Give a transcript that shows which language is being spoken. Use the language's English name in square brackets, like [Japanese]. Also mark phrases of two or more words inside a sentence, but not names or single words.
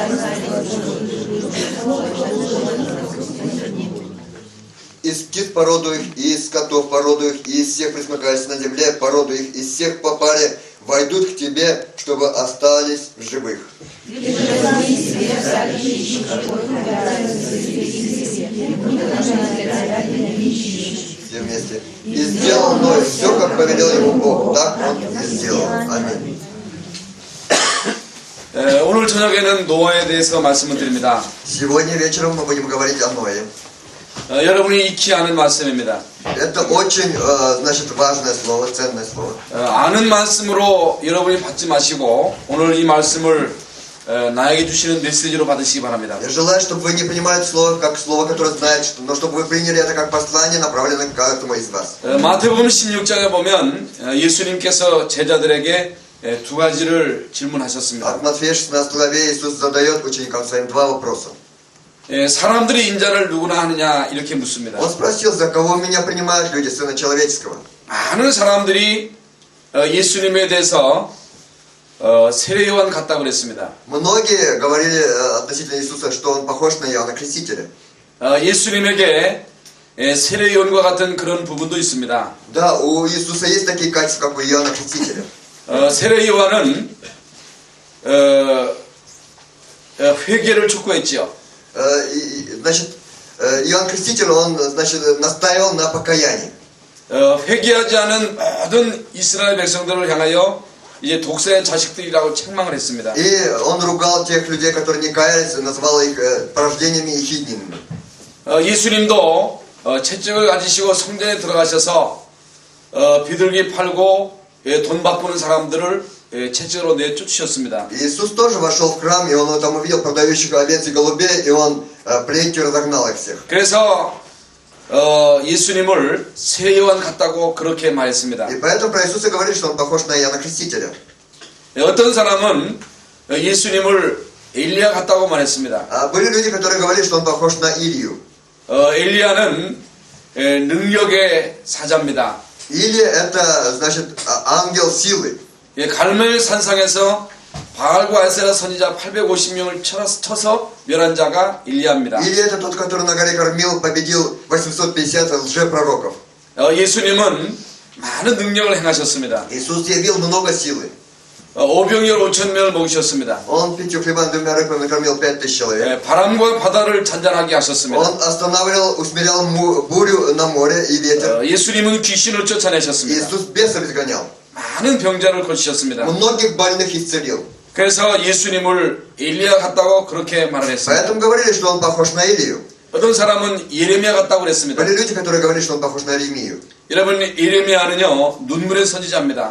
[Russian] Из птиц породу их, и из скотов породу их, и из всех пресмыкающихся на земле породу их, из всех по паре войдут к тебе, чтобы остались в живых. Все вместе. И сделал Ной все, как повелел ему Бог, так он и сделал. Аминь. [Korean] 오늘 저녁에는 노아에 대해서 말씀을 드립니다. [Russian] Сегодня вечером мы будем говорить о Ное. [Korean] 여러분이 익히 아는 말씀입니다. [Russian] Это очень, значит, важное слово, ценное слово. [Korean] 아는 말씀으로 여러분이 받지 마시고 오늘 이 말씀을 나에게 주시는 메시지로 받으시기 바랍니다. [Russian] Я желаю, чтобы вы не принимали слово как слово, которое знаете, но чтобы вы приняли это как послание, направленное к каждому из вас. [Korean] 마태복음 16장에 보면 예수님께서 제자들에게 두 가지를 질문하셨습니다. [Russian] От Матфея 16 главе Иисус задает ученикам своим 2 вопроса. [Korean] 사람들이 인자를 누구나 하느냐 이렇게 묻습니다. [Russian] Он спросил, за кого меня принимают люди, Сына Человеческого. [Korean] 많은 사람들이 예수님에 대해서 세례요한 같다고 그랬습니다. [Russian] Многие говорили относительно Иисуса, что он похож на Иоанна Крестителя. [Korean] 예수님에게 세례요한과 같은 그런 부분도 있습니다. [Russian] Да, у Иисуса есть такие качества, как у Иоанна Крестителя. [Korean] 세례요한은 회개를 촉구했지요. [Russian] Значит, Иоанн Креститель, он, значит, настаивал на покаянии. [Korean] 회개하지 않은 모든 이스라엘 백성들을 향하여 이제 독사의 자식들이라고 책망을 했습니다. [Russian] И он ругал тех людей, которые не каялись, назвал их порождениями и хиднинами. [Korean] 예수님도 채찍을 가지시고 성전에 들어가셔서 비둘기 팔고 돈 바꾸는 사람들을 채찍으로 내쫓으셨습니다. [Russian] Иисус тоже вошел в храм, и он там увидел продающих овец и голубей, и он плетью разогнал их всех. [Korean] 그래서 예수님을 세요한 같다고 그렇게 말했습니다. [Russian] И поэтому про Иисуса говорит, что он похож на Иоанна Крестителя. [Korean] 어떤 사람은 예수님을 엘리야 같다고 말했습니다. [Russian] А были люди, которые говорили, что он похож на Илью. [Korean] 엘리야는 능력의 사자입니다. [Russian] Илия это, значит, ангел силы. [Korean] 갈멜 산상에서 바알과 아세라 선지자 850명을 쳐서 멸한 자가 일리야입니다. [Russian] Илия это тот, который на горе Кармил победил 850 лжепророков. [Korean] 예수님은 많은 능력을 행하셨습니다. [Russian] Иисус явил много силы. [Korean] 오병이어 5,000명을 먹이셨습니다. [Russian] Он 5 хлебами 2 рыбами накормил 5000 человек. [Korean] 바람과 바다를 잔잔하게 하셨습니다. [Russian] Он останавливал, усмирял бурю на море и ветер. [Korean] 예수님은 귀신을 쫓아내셨습니다. [Russian] Иисус бесов изгонял. [Korean] 많은 병자를 고치셨습니다. [Russian] Многих больных исцелил. [Korean] 그래서 예수님을 엘리야 같다고 그렇게 말을 했습니다. [Russian] Поэтому говорили, что он похож на Илию. [Korean] 어떤 사람은 예레미야 같다고 그랬습니다. [Russian] Были люди, которые говорили, что он похож на Иеремию. [Korean] 여러분, 예레미야는요 눈물의 선지자입니다.